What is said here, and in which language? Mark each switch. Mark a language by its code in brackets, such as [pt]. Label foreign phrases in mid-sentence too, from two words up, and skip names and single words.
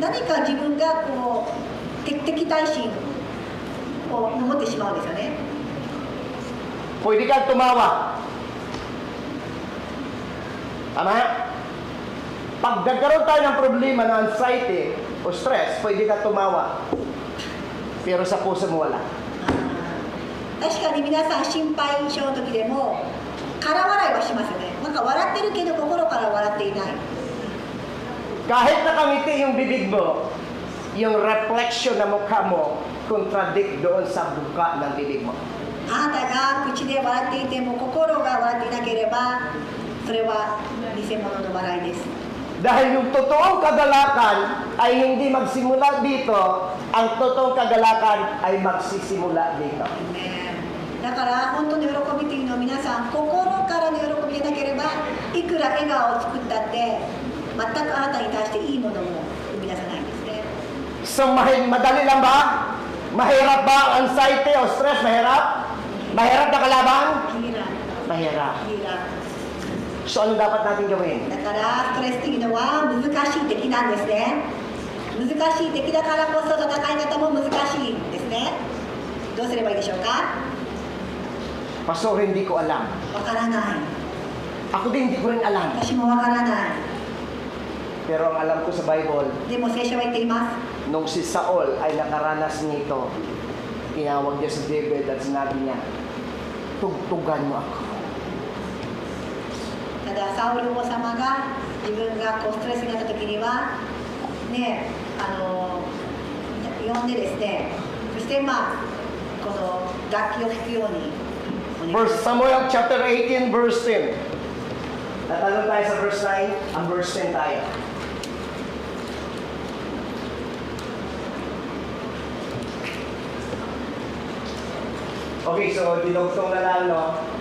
[ja] 何か自分が敵対心を持ってしまうんですよね。 [tl] Pwede kang tumawa. Tama? Pag nagkaroon tayo ng problema ng anxiety o stress, pwede ka tumawa. Pero sa puso mo wala. [ja] 確かに皆さん心配性の時でも空笑いはしますよね。なんか笑ってるけど心から笑っていない。 [tl] Kahit nakamiti yung bibig mo, yung reflection ng mukha mo, contradict doon sa buka ng bibig mo. [ja] あなたが口で笑っていても心が笑っていなければそれは偽物の笑いです。 [tl] Dahil yung totoong kagalakan ay hindi magsimula dito, ang totoong kagalakan ay magsisimula dito. [ja] だから本当の喜びというのを皆さん心からの喜びでなければいくら笑顔を作ったって全くあなたに対していいものも生み出さないんですね。 [tl] So madali lang ba? Mahirap ba ang anxiety o stress? Mahirap? Mahirap na kalaban? Hirap. Mahirap. Hirap. So ano dapat natin gawin? [ja] だからストレスというのは難しい敵なんですね。難しい敵だからこそ戦い方も難しいんですね。どうすればいいでしょうか？ [tl] Pastor, hindi ko alam. [ja] わからない。 [tl] Ako din hindi ko rin alam. [ja] 私もわからない。 [tl] Pero ang alam ko sa Bible, [ja] でも聖書は言っています。 [tl] nung si Saul ay nakaranas nito, tinawag niya si David at sinabi niya, tugtugan mo ako. [ja] ただサウル王様が自分がストレスになった時にはね、呼んでですね、そしてこの楽器を弾くようにお願いします。 [tl] 1 Samuel chapter 18 verse 10. Natanong tayo sa verse 9, ang verse 10 tayo. Okay, so dinugtong na lang, no?